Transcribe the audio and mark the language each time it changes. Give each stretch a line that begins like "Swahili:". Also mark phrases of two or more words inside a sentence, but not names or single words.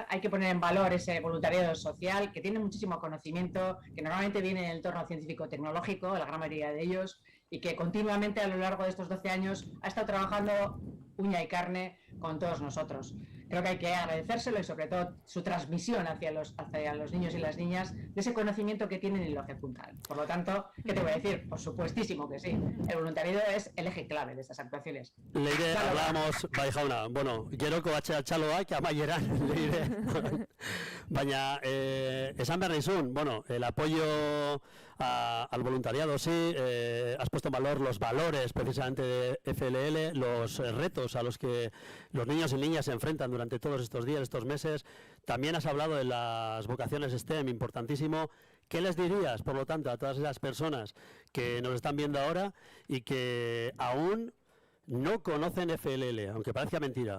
Spanish: Hay que poner en valor ese voluntariado social, que tiene muchísimo conocimiento, que normalmente viene del entorno científico-tecnológico, la gran mayoría de ellos, y que continuamente a lo largo de estos 12 años ha estado trabajando uña y carne con todos nosotros. Creo que hay que agradecérselo y sobre todo su transmisión hacia los niños y las niñas de ese conocimiento que tienen y lo ejecutan. Por lo tanto, ¿qué te voy a decir? Por supuestísimo que sí. El voluntariado es el eje clave de estas actuaciones. Leire, hablábamos,
Basque: bai jauna, bueno, geroko txaloak amaieran, Leire. Baina, esan behar nizun, bueno,
Spanish: el apoyo al voluntariado, sí, has puesto en valor los valores precisamente de FLL, los retos a los que los niños y niñas se enfrentan durante todos estos días, estos meses. También has hablado de las vocaciones STEM, importantísimo. ¿Qué les dirías, por lo tanto, a todas esas personas que nos están viendo ahora y que aún no conocen FLL, aunque parezca mentira?